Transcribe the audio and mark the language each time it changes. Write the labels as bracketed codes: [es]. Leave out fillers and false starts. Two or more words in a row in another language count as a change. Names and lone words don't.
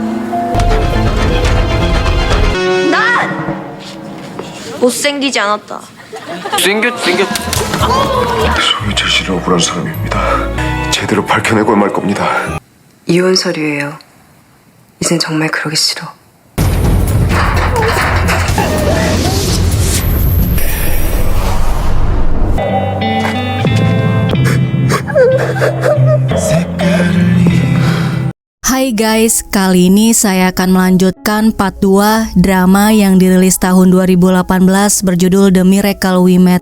[ko] 못생기지 않았다. 생겼. 송유철 씨는 억울한 사람입니다. 제대로 밝혀내고 말 겁니다. 이혼 서류예요. 이젠 정말 그러기 싫어. [id] Hai guys, kali ini saya akan melanjutkan part 2 drama yang dirilis tahun 2018 berjudul The Miracle We Met.